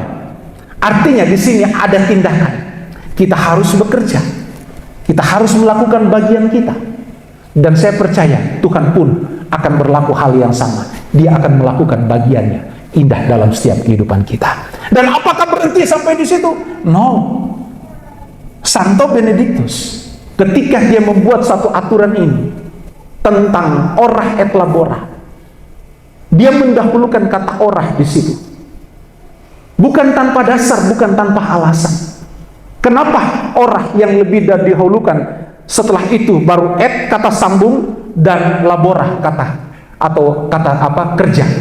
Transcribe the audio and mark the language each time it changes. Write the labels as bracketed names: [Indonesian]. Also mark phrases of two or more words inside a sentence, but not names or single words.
[Indonesian] Artinya di sini ada tindakan. Kita harus bekerja, kita harus melakukan bagian kita, dan saya percaya Tuhan pun akan berlaku hal yang sama. Dia akan melakukan bagiannya indah dalam setiap kehidupan kita. Dan apakah berhenti sampai di situ? No. Santo Benedictus ketika dia membuat satu aturan ini tentang [Latin] orah et labora, [Indonesian] dia mendahulukan kata orah di situ. Bukan tanpa dasar, bukan tanpa alasan. Kenapa orah yang lebih didahulukan? Setelah itu baru et kata sambung dan labora kata atau kata kerja.